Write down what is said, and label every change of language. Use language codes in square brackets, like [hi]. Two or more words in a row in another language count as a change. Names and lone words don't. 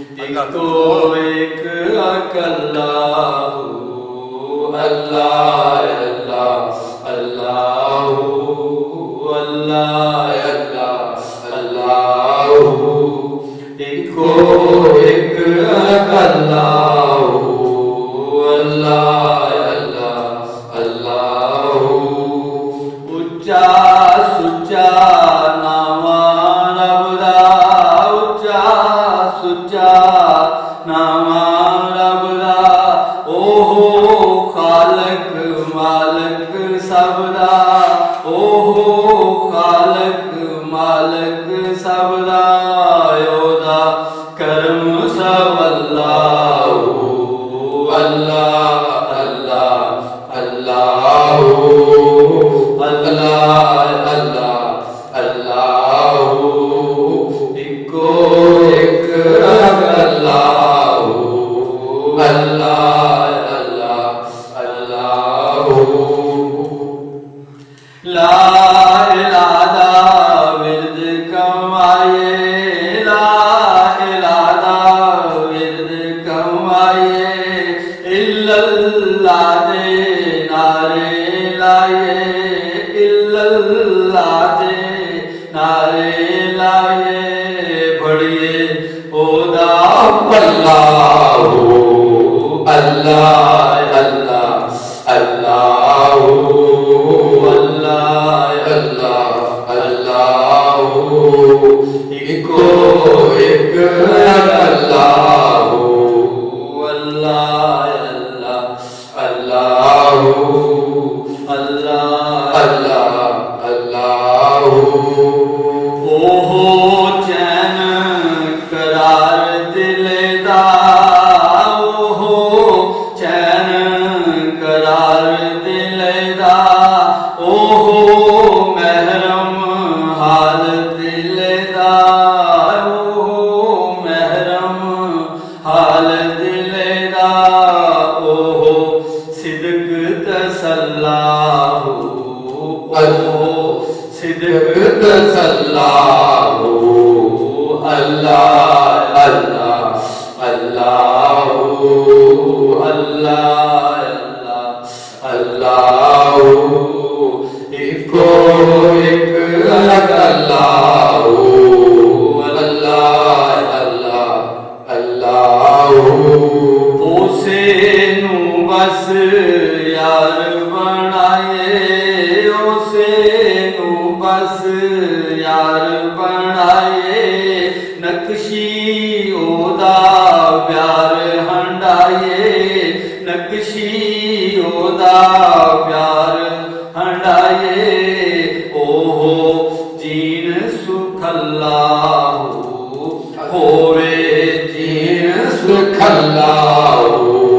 [pa] تو اک [ar] اک اللہ اللہ اللہ اللہ اللہ اللہ اللہ अल्लाह अल्लाह अल्लाहु [pa] اِکو اک [ar] اک اللہ اللہ اللہ اللہ [pa] اُچا سُچا نام رب دا اُچا سُچا نام رب دا اوہو خالق مالک سب دا اوہو خالق مالک سب دا اوہدا کرم سب [ar] اللہ اللہ اللہ اللہ اللہ اللہ اللہ [pa] اِکو اک [ar] اللہ اللہ اللہ اللہ لا إله [pa] ورد کمائے [ar] لا إله [pa] ورد کمائے الا اللہ دے نعرے لائے الا اللہ دے نعرے لائے بڑیے اوہدا اللہ [ar] اللہ اللہ اللہ اللہ اللہ اللہ [pa] اِکو اک [ar] اللہ اللہ اللہ اللہ اللہ اللہ اللہ [pa] اوہو چین قرار دل دا اوہو چین قرار دل دا اوہو محرم حال دل دا اوہو محرم حال دل دا اوہو صدق تسلّا ہو اوہو صدق تسلّا ہو ओहो सिदक तसल्लाहु [ar] اللہ اللہ اللہ اللہ اللہ اللہ [pa] اِکو اک [ar] اللہ اللہ اللہ اللہ [pa] اوسے نوں بس یار بنائے اوسے نوں بس یار بنائے نقشی اوہدا پیار ہنڈائے نقشی اوہدا پیار ہنڈائے اوہو جین سُکھالا ہو ہووے جین سُکھالا ہو होवे जीन सुखल्लाहु